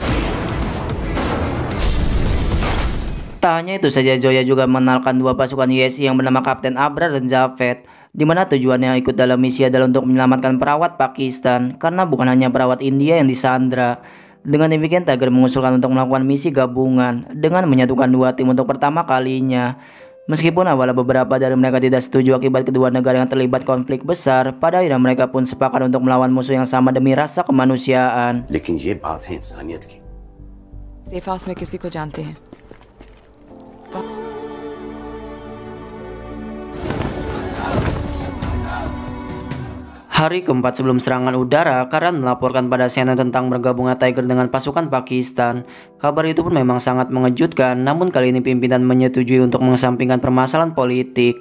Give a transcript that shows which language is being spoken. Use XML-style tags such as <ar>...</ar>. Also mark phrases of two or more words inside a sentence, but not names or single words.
<id>Tak hanya itu saja, Zoya juga mengenalkan 2 pasukan YSI yang bernama Kapten Abrar dan Javed, di mana tujuannya ikut dalam misi adalah untuk menyelamatkan perawat Pakistan, karena bukan hanya perawat India yang disandra. Dengan demikian Tiger mengusulkan untuk melakukan misi gabungan dengan menyatukan 2 tim untuk pertama kalinya. Meskipun awalnya beberapa dari mereka tidak setuju akibat kedua negara yang terlibat konflik besar, pada akhirnya mereka pun sepakat untuk melawan musuh yang sama demi rasa kemanusiaan.</id> <hi>लेकिन ये बात है इंसानियत की।</hi> <en>safe house</en> <hi>में किसी को जानते हैं?</hi> <id>Hari keempat sebelum serangan udara, Karan melaporkan pada CNN tentang bergabungnya Tiger dengan pasukan Pakistan. Kabar itu pun memang sangat mengejutkan, namun kali ini pimpinan menyetujui untuk mengesampingkan permasalahan politik.</id>